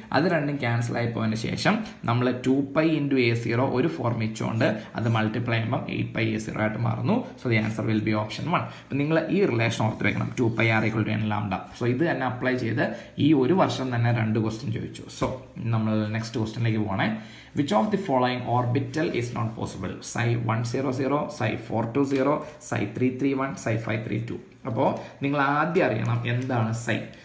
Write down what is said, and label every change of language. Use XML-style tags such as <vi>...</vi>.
<ml>അത് രണ്ടും ക്യാൻസൽ ആയി പോയതിന് ശേഷം നമ്മൾ 2π × a0 ഒരു 4 മിച്ചുകൊണ്ട് അത് മൾട്ടിപ്ലൈ ചെയ്യുമ്പോൾ 8π a0 ആയിട്ട് മാറുന്നു.</ml> <en>So the answer will be option 1.</en> <ml>അപ്പം നിങ്ങൾ ഈ റിലേഷൻ ഓർത്ത് വെക്കണം, 2πr = n λ. സോ ഇത് തന്നെ അപ്ലൈ ചെയ്ത് ഈ ഒരു വർഷം തന്നെ 2 ക്വസ്റ്റ്യൻ ചോദിച്ചു. സോ നമ്മൾ നെക്സ്റ്റ് ക്വസ്റ്റ്യനിലേക്ക് പോകണേ.</ml> <en>Which of the following orbital is not possible? Psi 100, psi 420, psi 331, psi 532.</en> <ml>അപ്പോൾ നിങ്ങൾ ആദ്യം അറിയണം എന്താണ് psi.</ml>